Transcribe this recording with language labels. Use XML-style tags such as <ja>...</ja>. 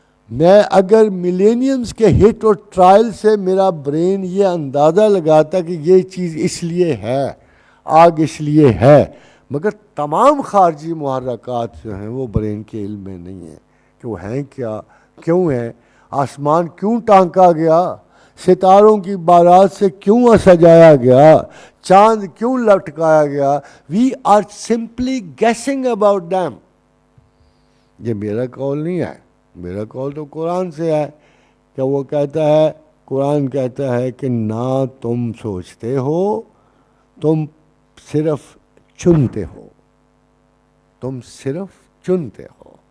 <ur>میں اگر ملینیمز کے ہٹ اور ٹرائل سے میرا برین یہ اندازہ لگاتا کہ یہ چیز اس لیے ہے, آگ اس لیے ہے, مگر تمام خارجی محرکات جو ہیں وہ برین کے علم میں نہیں ہیں کہ وہ ہیں کیا, کیوں ہیں, آسمان کیوں ٹانکا گیا, ستاروں کی بارات سے کیوں سجایا گیا, چاند کیوں لٹکایا گیا.</ur> <en>We are simply guessing about them.</en> <ur>یہ میرا قول نہیں ہے, میرا قول تو قرآن سے ہے کہ وہ کہتا ہے, قرآن کہتا ہے کہ نہ تم سوچتے ہو, تم صرف چنتے ہو, تم صرف چنتے ہو.</ur>